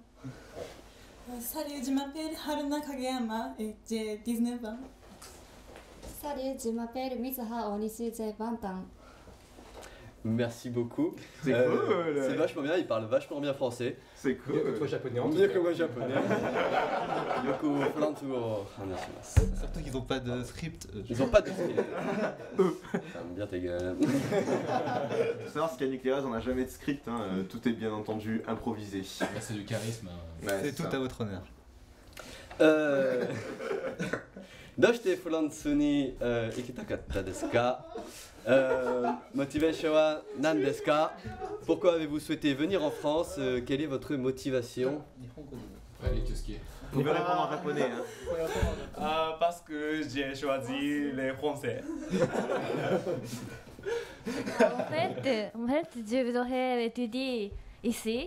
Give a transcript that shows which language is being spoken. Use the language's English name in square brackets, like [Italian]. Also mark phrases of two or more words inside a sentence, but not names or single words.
[French] Salut, je m'appelle Haruna Kageyama et j'ai 19 ans. Salut, je m'appelle Mizuha Onishi, j'ai 20 ans. Merci beaucoup. C'est cool. C'est vachement bien, il parle vachement bien français. C'est cool. Mieux que toi japonais en tout Mieux cas. que moi japonais. [Japanese] よくフランス語を話します. [French] Surtout qu'ils ont pas de script. Ils ont pas de script. Ferme bien ta gueule. Il faut savoir ce qu'à Nucléaire, on n'a jamais de script, hein. Tout est bien entendu improvisé. C'est du charisme. Ouais, C'est tout ça. à votre honneur. [Japanese] どうしてフランスに行きたかったですか？Motivationは何ですか？ [French] Pourquoi avez-vous souhaité venir en France? Quelle est votre motivation? Allez, qu'est-ce qui est? Vous pouvez répondre en japonais. Hein. Parce que j'ai choisi les français. En fait, je voudrais étudier ici.